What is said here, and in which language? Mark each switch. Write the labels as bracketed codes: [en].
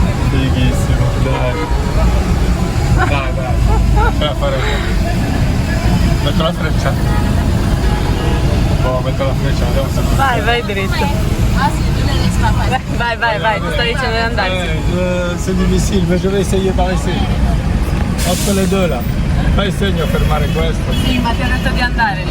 [it] Fighissimo, dai. Ce la faremo. Metto la freccia. Metto la freccia, vediamo se... Vai dritto. Vai, ti sto dicendo di andarci. [fr] C'est difficile, mais je vais essayer par ici. [it] Entre le due là. Fai segno a fermare questo. Sì, ma ti ho detto di andare lì.